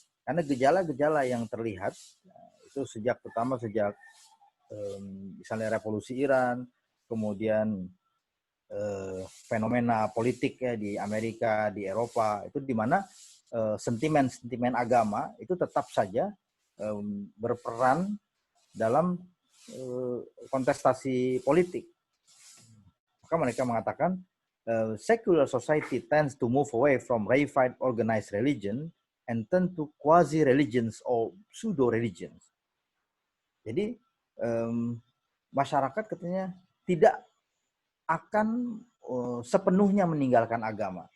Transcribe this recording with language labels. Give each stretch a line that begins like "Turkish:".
Indonesian: Karena gejala-gejala yang terlihat itu terutama sejak misalnya revolusi Iran, kemudian fenomena politik ya di Amerika, di Eropa, itu di mana sentimen agama itu tetap saja berperan dalam kontestasi politik. Maka mereka mengatakan
English: secular society tends to move away from reified organized religion and turn to quasi-religions or pseudo-religions.
Indonesian: Jadi masyarakat katanya tidak akan sepenuhnya meninggalkan agama.